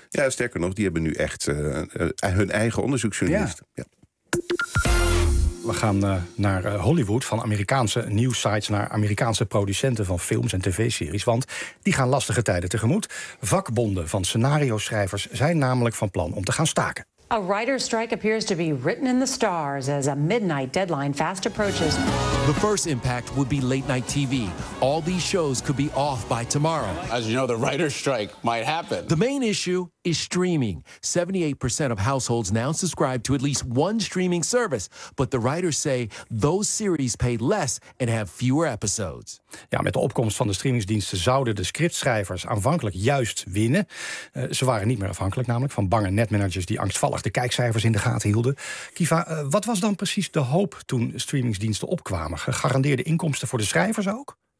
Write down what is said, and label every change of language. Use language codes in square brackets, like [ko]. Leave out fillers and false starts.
[nl] Ja, sterker nog, die hebben nu echt hun eigen onderzoeksjournalist. Ja. We gaan naar Hollywood, van Amerikaanse nieuwssites naar Amerikaanse producenten van films en tv-series. Want die gaan lastige tijden tegemoet. Vakbonden van scenario-schrijvers zijn namelijk van plan om te gaan staken. [en] A writer's strike appears to be written in the stars as a midnight deadline fast approaches. The first impact would be late night TV. All these shows could be off by tomorrow. As you know, the writer's strike might happen. The main issue is streaming. 78% of households now subscribe to at least one streaming service. But the writers say those series pay less and have fewer episodes. [nl] Ja, met de opkomst van de streamingsdiensten zouden de scriptschrijvers aanvankelijk juist winnen. Ze waren niet meer afhankelijk namelijk van bange netmanagers die angstvallig de kijkcijfers in de gaten hielden. Kiva, wat was dan precies de hoop toen streamingsdiensten opkwamen? Gegarandeerde inkomsten voor de schrijvers ook?